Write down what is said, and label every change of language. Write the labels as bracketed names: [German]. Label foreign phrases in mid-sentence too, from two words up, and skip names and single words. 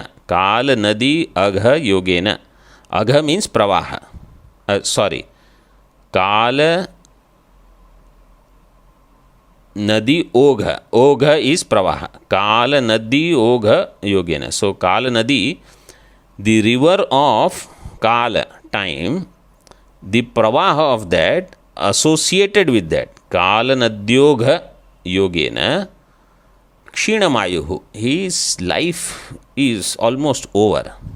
[Sanskrit] काल नदी अघ योगेन। अघ means प्रवाह. काल नदी ओघ. ओघ is प्रवाह। काल नदी ओघ योगेन. So, काल नदी, [English] the river of Kala, time, the Pravaha of that, associated with that, [Sanskrit] काल नद्योघ योगेन, क्षीणमायु. [English] His life is almost over.